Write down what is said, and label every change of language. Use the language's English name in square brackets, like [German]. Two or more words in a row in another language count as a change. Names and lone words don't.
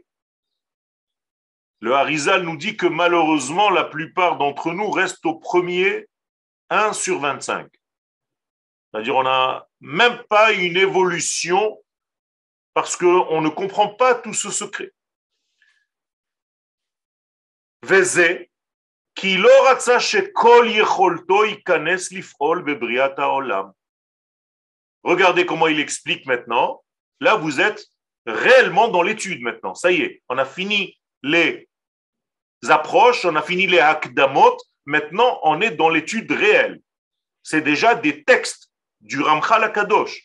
[French] Le Harizal nous dit que malheureusement, la plupart d'entre nous restent au premier 1 sur 25. C'est-à-dire on n'a même pas une évolution parce qu'on ne comprend pas tout ce secret. [Hebrew] וזה כי לא רצה שכל יכולתו ייכנס לפעול בבריאת העולם. [French] Regardez comment il explique maintenant. Là, vous êtes réellement dans l'étude maintenant. Ça y est, on a fini les approches, on a fini les hakdamot. Maintenant, on est dans l'étude réelle. C'est déjà des textes du Ramchal HaKadosh.